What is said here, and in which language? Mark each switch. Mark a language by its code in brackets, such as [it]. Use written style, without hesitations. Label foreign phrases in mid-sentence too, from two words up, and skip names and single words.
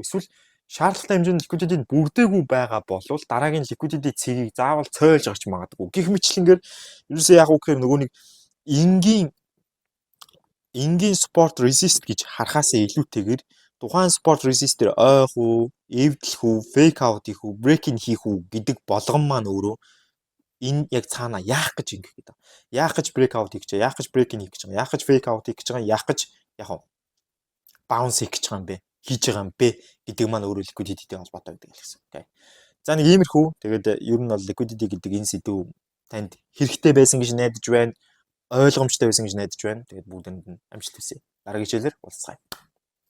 [mn] Эсвэл шаардлагатай хэмжээнд liquidity-г бүрдээгүй байгаа бол дараагийн liquidity цэгийг заавал цойлж гарч магадгүй. Гэх мэтлэнгээр ерөөсөө яг үг гэхээр нөгөө нэг энгийн [en] sport resist [mn] гэж харахаасаа илүүтэйгээр тухайн [en] sport resist- [mn] ээр ойх уу, эвдлэх үү, [en] fake out [mn] хийх үү, break-in хийх үү гэдэг болгон маань өөрөө энэ яг цаана яах гэж ингэх гэдэг. Яах гэж [en] break out [mn] хийх гэж байгаа, яах гэж break-in хийх гэж байгаа, яах гэж [en] fake out [mn] хийх гэж байгаа, яах гэж яг bounce хийх гэж байгаа юм бэ? Хийж байгаа юм бэ гэдэг маань өөрөө liquidity-тэй холбоотой гэдэг гэсэн. За нэг иймэрхүү. Тэгээд ер нь бол liquidity гэдэг энэ сэдв танд хэрэгтэй байсан гэж найдаж байна. ойлгомжтой байсан гэж найдаж байна. Тэгээд бүгдэнд нь амжилт хүсье.